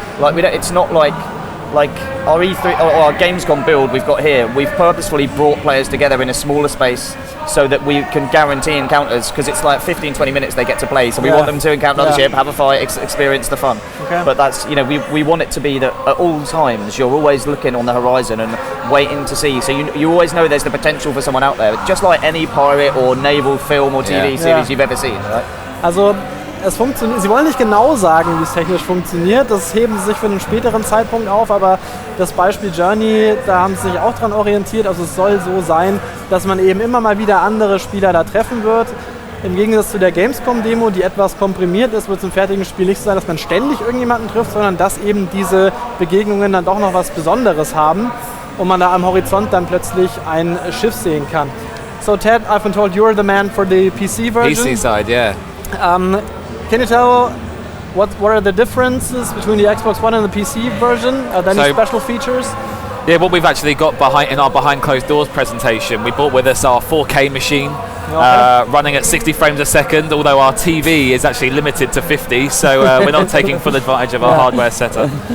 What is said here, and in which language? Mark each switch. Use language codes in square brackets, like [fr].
[en] Like it's not like our E3 or our Gamescom build we've got here, we've purposefully brought players together in a smaller space so that we can guarantee encounters, because it's like 15-20 minutes they get to play, so we want them to encounter another ship, have a fight, experience the fun. Okay. But that's, we want it to be that at all times you're always looking on the horizon and waiting to see, so you always know there's the potential for someone out there, just like any pirate or naval film or TV series you've ever seen, right? [de] Also es funktioniert. Sie wollen nicht genau sagen, wie es technisch funktioniert. Das heben sie sich für einen späteren Zeitpunkt auf, aber das Beispiel Journey, da haben sie sich auch dran orientiert. Also es soll so sein, dass man eben immer mal wieder andere Spieler da treffen wird. Im Gegensatz zu der Gamescom-Demo, die etwas komprimiert ist, wird es im fertigen Spiel nicht so sein, dass man ständig irgendjemanden trifft, sondern dass eben diese Begegnungen dann doch noch was Besonderes haben und man da am Horizont dann plötzlich ein Schiff sehen kann. [en] So Ted, I've been told you're the man for the PC version. PC side, yeah. Can you tell what are the differences between the Xbox One and the PC version? Are there any special features? Yeah, what we've actually got in our behind closed doors presentation, we brought with us our 4K machine, running at 60 frames a second, although our TV is actually limited to 50, so we're not taking full advantage of our hardware setup.